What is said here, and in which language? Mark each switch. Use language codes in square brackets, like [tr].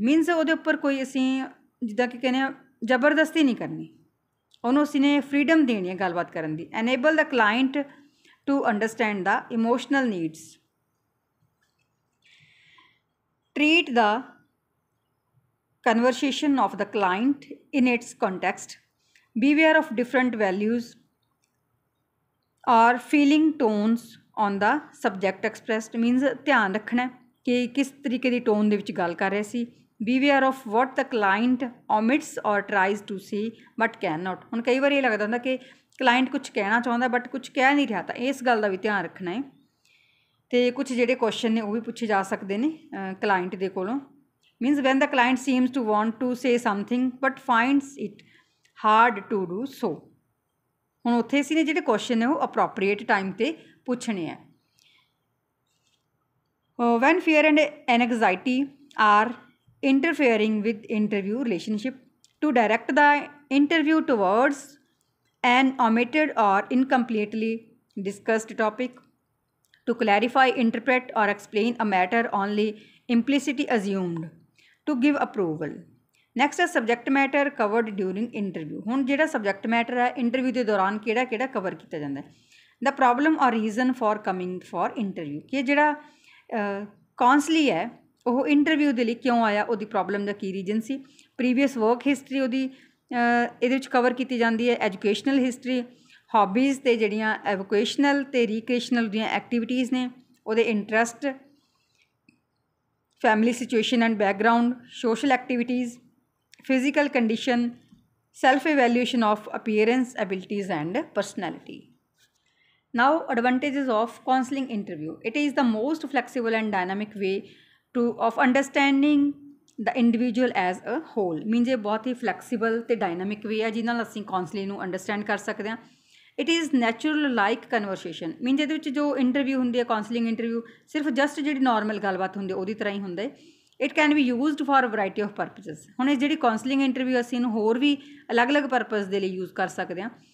[pa] means ਉਹਦੇ ਉੱਪਰ ਕੋਈ ਅਸੀਂ ਜਿੱਦਾਂ ਕਿ ਕਹਿੰਦੇ ਆ ਜ਼ਬਰਦਸਤੀ ਨਹੀਂ ਕਰਨੀ, ਉਹਨੂੰ ਅਸੀਂ ਨੇ ਫਰੀडम ਦੇਣੀ ਹੈ ਗੱਲਬਾਤ ਕਰਨ ਦੀ। [en] enable the client to understand the emotional needs, treat the conversation of the client in its context, beware of different values or feeling tones on the subject expressed। [pa] means ਧਿਆਨ ਰੱਖਣਾ ਕਿ ਕਿਸ ਤਰੀਕੇ ਦੀ ਟੋਨ ਦੇ ਵਿੱਚ ਗੱਲ ਕਰ ਰਹੇ ਸੀ। [en] beware of what the client omits or tries to say but cannot। [pa] ਹੁਣ ਕਈ ਵਾਰ ਇਹ ਲੱਗਦਾ ਹੁੰਦਾ ਕਿ ਕਲਾਇੰਟ ਕੁਝ ਕਹਿਣਾ ਚਾਹੁੰਦਾ ਬਟ ਕੁਝ ਕਹਿ ਨਹੀਂ ਰਿਹਾ, ਤਾਂ ਇਸ ਗੱਲ ਦਾ ਵੀ ਧਿਆਨ ਰੱਖਣਾ ਹੈ। ਅਤੇ ਕੁਝ ਜਿਹੜੇ ਕੁਐਸਚਨ ਨੇ ਉਹ ਵੀ ਪੁੱਛੇ ਜਾ ਸਕਦੇ ਨੇ ਕਲਾਇੰਟ ਦੇ ਕੋਲੋਂ। [en] means when the client seems to want to say something but finds it hard to do so। [pa] ਹੁਣ ਉੱਥੇ ਅਸੀਂ ਨੇ ਜਿਹੜੇ ਕੁਐਸਚਨ ਨੇ ਉਹ ਅਪਰੋਪਰੀਏਟ ਟਾਈਮ 'ਤੇ ਪੁੱਛਣੇ ਆ। [en] when fear and anxiety are interfering with interview relationship, to direct the interview towards an omitted or incompletely discussed topic, to clarify, interpret or explain a matter only implicitly assumed, to give approval। [pa] Next ਹੈ [en] Subject matter covered during interview. [pa] ਹੁਣ ਜਿਹੜਾ subject matter ਹੈ interview ਦੇ ਦੌਰਾਨ ਕਿਹੜਾ cover ਕੀਤਾ ਜਾਂਦਾ ਹੈ। [en] ਦਾ ਪ੍ਰੋਬਲਮ ਔਰ reason for coming for interview, [pa] ਕਿ ਜਿਹੜਾ ਕਾਉਂਸਲੀ ਹੈ ਉਹ ਇੰਟਰਵਿਊ ਦੇ ਲਈ ਕਿਉਂ ਆਇਆ, ਉਹਦੀ ਪ੍ਰੋਬਲਮ ਦਾ ਕੀ ਰੀਜ਼ਨ ਸੀ। ਪ੍ਰੀਵੀਅਸ ਵਰਕ ਹਿਸਟਰੀ ਉਹਦੀ ਇਹਦੇ ਵਿੱਚ ਕਵਰ ਕੀਤੀ ਜਾਂਦੀ ਹੈ। ਐਜੂਕੇਸ਼ਨਲ ਹਿਸਟਰੀ, ਹੌਬੀਜ਼ ਅਤੇ ਜਿਹੜੀਆਂ ਐਵੋਕੇਸ਼ਨਲ ਅਤੇ ਰੀਕ੍ਰੀਏਸ਼ਨਲ ਦੀਆਂ ਐਕਟੀਵਿਟੀਜ਼ ਨੇ, ਉਹਦੇ interest, [en] family situation and background, social activities, physical condition, self-evaluation of appearance, abilities and personality। Now advantages of counseling interview। it is the most flexible and dynamic way of understanding the individual as a whole। [pa] means ਇਹ ਬਹੁਤ ਹੀ flexible ਅਤੇ dynamic way ਹੈ ਜਿਹਦੇ ਨਾਲ ਅਸੀਂ counselling ਨੂੰ understand ਕਰ ਸਕਦੇ ਹਾਂ। [en] It is natural like conversation. [pa] Means ਇਹਦੇ ਵਿੱਚ ਜੋ ਇੰਟਰਵਿਊ ਹੁੰਦੀ ਹੈ ਕਾਉਂਸਲਿੰਗ ਇੰਟਰਵਿਊ ਸਿਰਫ ਜਸਟ ਜਿਹੜੀ ਨੋਰਮਲ ਗੱਲਬਾਤ ਹੁੰਦੀ ਉਹਦੀ ਤਰ੍ਹਾਂ ਹੀ ਹੁੰਦਾ ਹੈ। [en] It can be used for variety of purposes. [pa] ਹੁਣ ਇਹ ਜਿਹੜੀ ਕਾਉਂਸਲਿੰਗ ਇੰਟਰਵਿਊ ਅਸੀਂ ਇਹਨੂੰ ਹੋਰ ਵੀ ਅਲੱਗ-ਅਲੱਗ ਪਰਪਜ਼ ਦੇ ਲਈ ਯੂਜ਼ ਕਰ ਸਕਦੇ ਹਾਂ।